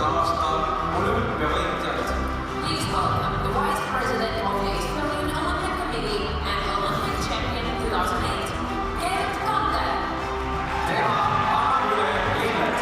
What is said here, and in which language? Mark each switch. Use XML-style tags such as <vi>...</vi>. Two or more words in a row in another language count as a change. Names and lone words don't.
<et>aasta olümpiavõitjat.</et> <en>Please welcome the Vice President of the Estonian Olympic Committee and Olympic champion 2008, Gerd Kante.</en> <et>Tema annab üle lilled.</et>